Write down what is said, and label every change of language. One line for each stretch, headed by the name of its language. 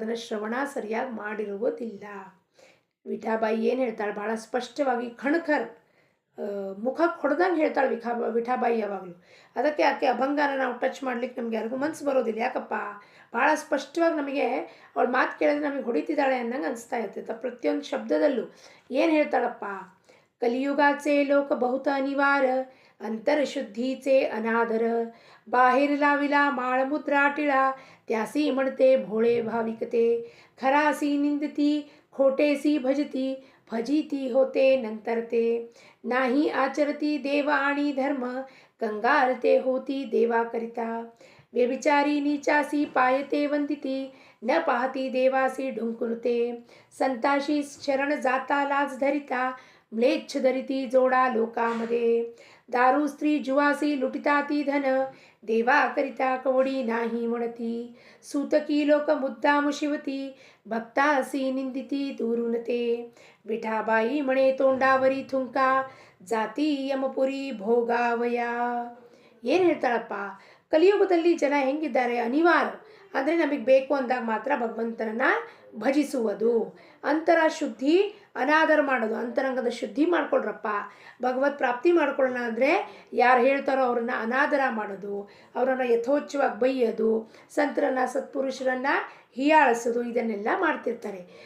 Kannada: ಅದನ್ನು ಶ್ರವಣ ಸರಿಯಾಗಿ ಮಾಡಿರುವುದಿಲ್ಲ. ವಿಠಾಬಾಯಿ ಏನು ಹೇಳ್ತಾಳೆ, ಭಾಳ ಸ್ಪಷ್ಟವಾಗಿ ಖಣ್ಕರ್ ಮುಖಕ್ಕೆ ಹೊಡೆದಂಗೆ ಹೇಳ್ತಾಳೆ ವಿಠಾಬಾಯಿ ಯಾವಾಗಲೂ. ಅದಕ್ಕೆ ಆಕೆ ಅಭಂಗನ ನಾವು ಟಚ್ ಮಾಡ್ಲಿಕ್ಕೆ ನಮ್ಗೆ ಯಾರಿಗೂ ಮನಸ್ಸು ಬರೋದಿಲ್ಲ. ಯಾಕಪ್ಪ, ಭಾಳ ಸ್ಪಷ್ಟವಾಗಿ ನಮಗೆ ಅವಳ ಮಾತು ಕೇಳಿದ್ರೆ ನಮಗೆ ಹೊಡಿತಿದ್ದಾಳೆ ಅನ್ನಂಗೆ ಅನಿಸ್ತಾ ಇರ್ತೈತೆ ಪ್ರತಿಯೊಂದು ಶಬ್ದದಲ್ಲೂ. ಏನು ಹೇಳ್ತಾಳಪ್ಪ,
Marathi: ಕಲಿಯುಗಾಚೆ ಲೋಕ ಬಹುತ ಅನಿವಾರ್ಯ, ಅಂತರಶುದ್ಧೀಚೆ ಅನಾದರ, बाहेर लाविला माळ मुद्रा टिळा, त्यासी म्हणते भोळे भाविकते, खरासी निंदती खोटेसी भजती, भजिती होते नंतरते, नाही आचरती देव आणि धर्म, कंगारते होती देवाकरिता, व्यभिचारी नीचासी पायते वंदिती, न पाहती देवासी ढुंकुनते, संताशी शरण जाता लाज धरिता, म्लेच्छ धरिती जोडा लोकामध्ये. दारू स्त्री जुवासी लुटिता ती धन, देवा करिता कवडी नाही म्हणती. सूतकी लोक मुद्दाम शिवती, भक्तासी निंदिती दूरून ते. विठाबाई म्हणे तोंडावरी थुंका, ಜಾತಿ ಯಮಪುರಿ ಭೋಗಾವಯ.
Kannada: ಏನು ಹೇಳ್ತಾಳಪ್ಪ, ಕಲಿಯುಗದಲ್ಲಿ ಜನ ಹೆಂಗಿದ್ದಾರೆ, ಅನಿವಾರ್ಯ ಅಂದರೆ ನಮಗೆ ಬೇಕು ಅಂದಾಗ ಮಾತ್ರ ಭಗವಂತನನ್ನು ಭಜಿಸುವುದು. ಅಂತರ ಶುದ್ಧಿ ಅನಾದರ ಮಾಡೋದು, ಅಂತರಂಗದ ಶುದ್ಧಿ ಮಾಡ್ಕೊಳ್ರಪ್ಪ. ಭಗವತ್ ಪ್ರಾಪ್ತಿ ಮಾಡ್ಕೊಳ್ಳೋಣ ಅಂದರೆ ಯಾರು ಹೇಳ್ತಾರೋ ಅವ್ರನ್ನ ಅನಾದರ ಮಾಡೋದು, ಅವರನ್ನು ಯಥೋಚ್ಛವಾಗಿ ಬೈಯೋದು, ಸಂತರನ್ನು ಸತ್ಪುರುಷರನ್ನು ಹೀಯಾಳಿಸೋದು, ಇದನ್ನೆಲ್ಲ ಮಾಡ್ತಿರ್ತಾರೆ.